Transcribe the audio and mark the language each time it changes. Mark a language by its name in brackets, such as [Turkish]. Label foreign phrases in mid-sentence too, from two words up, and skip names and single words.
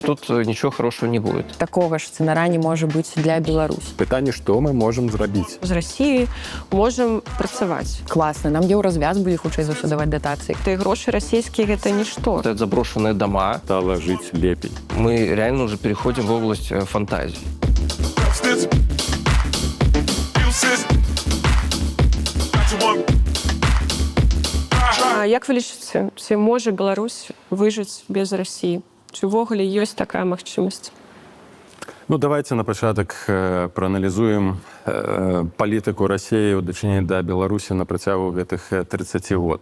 [Russian] Тут ничего хорошего не будет. [Belarusian] Такого ж сцэнара не можа быць для Беларусі. Пытанне, што мы можам зрабіць? З Расіі можам працаваць. Класна, нам еўразвяз будзе хутчэй за ўсё даваць датацыі. Тыя грошы расійскія гэта нішто. [Russian] Это заброшенные дома. [Belarusian] Стала жыць лепей. [Russian] Мы реально уже переходим в область фантазии. [Belarusian] А як вы лічыце, ці можа Беларусь выжыць без Расіі? Ці ўвогуле ёсць такая магчымасць? Ну, давайте на пачатак прааналізуем палітыку Расіі ў дачыненні да Беларусі на працягу гэтых 30 год.